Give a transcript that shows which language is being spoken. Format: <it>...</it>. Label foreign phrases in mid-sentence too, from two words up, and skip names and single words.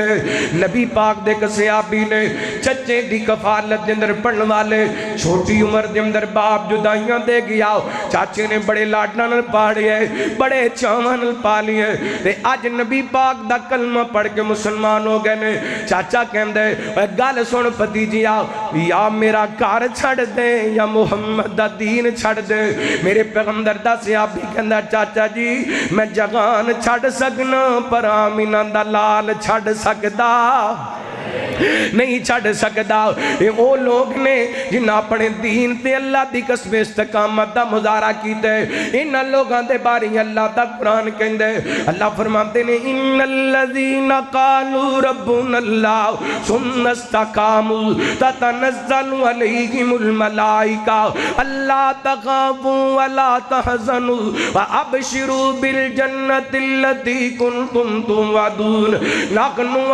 <pa>نبی پاک دے صحابی نے چچے دی کفالت دے اندر پڑھن والے چھوٹی عمر دے اندر باپ جدائیاں دے گیا چاچے نے بڑے لاڈنا نل پاڑے بڑے چاواں نل پالیے تے آج نبی پاک دا کلمہ پڑھ کے مسلمان ہو گئے نے چاچا کہندے گل سن بھتیجیا یا میرا کار چھڑ دے یا محمد دا دین چھڑ دے میرے پیغمبر دا صحابی کہندا چاچا جی میں جگان چھڑ سکنا پر آمینہ دا لال چھڑ سکدا نہیں چھڑ سکدا یہ وہ لوگ نے جنہاں اپنے دین تے اللہ دی قسم استقامت دا مظاہرہ کیتے ان لوگاں دے بارے اللہ دا قرآن کہندے اللہ فرماتے نے</pa> <ar>ان الذین قالوا ربنا اللہ ثم استقاموا تتنزل علیہم الملائکہ اللہ تخافوا ولا تحزنوا وابشروا بالجنة التي كنتم توعدون نحن</ar>